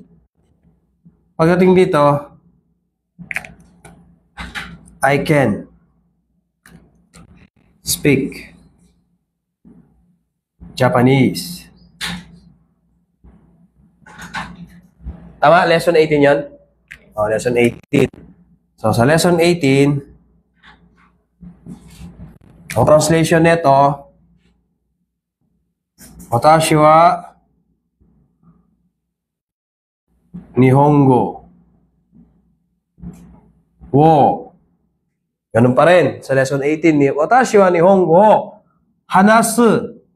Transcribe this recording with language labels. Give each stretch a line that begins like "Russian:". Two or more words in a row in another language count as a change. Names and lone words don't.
Filipino: Pagdating dito,
English: I can speak Japanese.
Filipino: Tama? Lesson 18 yan? Lesson 18. So, sa lesson 18, ang translation nito,
Japanese: 私は日本語を.
Filipino: Ganun pa rin. Sa lesson 18,
Japanese: 私は日本語を話す.